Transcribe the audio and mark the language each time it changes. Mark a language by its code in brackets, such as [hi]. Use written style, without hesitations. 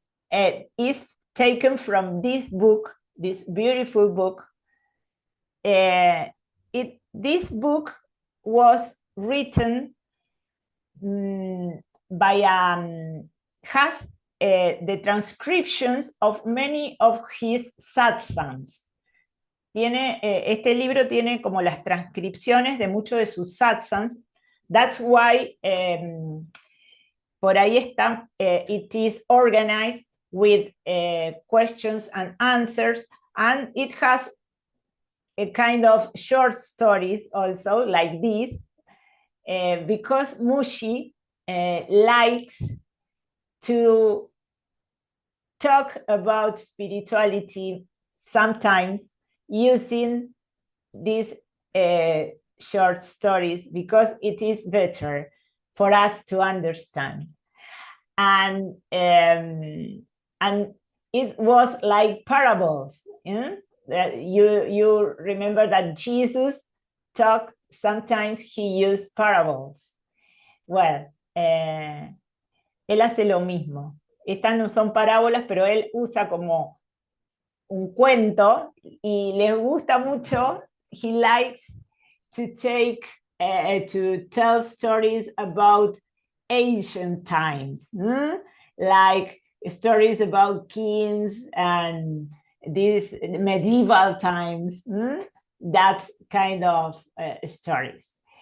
[en] It is taken from this book, this beautiful book. This book was written by has the transcriptions of many of his satsangs. [es] Este libro tiene como las transcripciones de muchos de sus satsangs. [en] That's why [es] por ahí está, [en] it is organized with questions and answers, and it has a kind of short stories also, like this, because Mushi likes to talk about spirituality sometimes using these short stories, because it is better for us to understand. And it was like parables. You remember that Jesus talked, sometimes he used parables. [es] Well, él hace lo mismo. Estas no son parábolas, pero él usa como un cuento y les gusta mucho. [en] He likes to tell stories about ancient times, like stories about kings and these medieval times, that kind of stories.